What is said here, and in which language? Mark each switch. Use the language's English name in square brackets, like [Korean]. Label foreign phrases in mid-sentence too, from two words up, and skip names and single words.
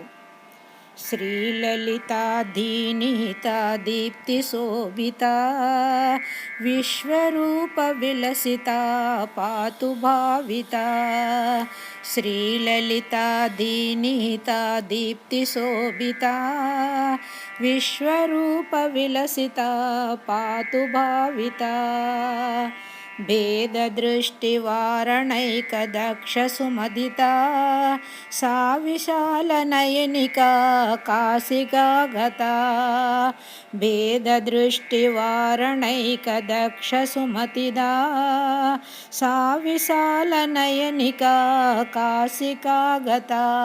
[Sanskrit] శ్రీలలితా దీనిహిత దీప్తి శోభిత విశ్వరూప విలసిత పాతు భావిత. శ్రీలలితా దీనిహిత దీప్తి శోభిత విశ్వరూప విలసిత పాతు భావిత. भेददृष्टिवारणैकदक्षसुमदिता सा विशालनयनिका काशिका गता. भेददृष्टिवारणैकदक्षसुमतिदा सा विशालनयनिका काशिका गता.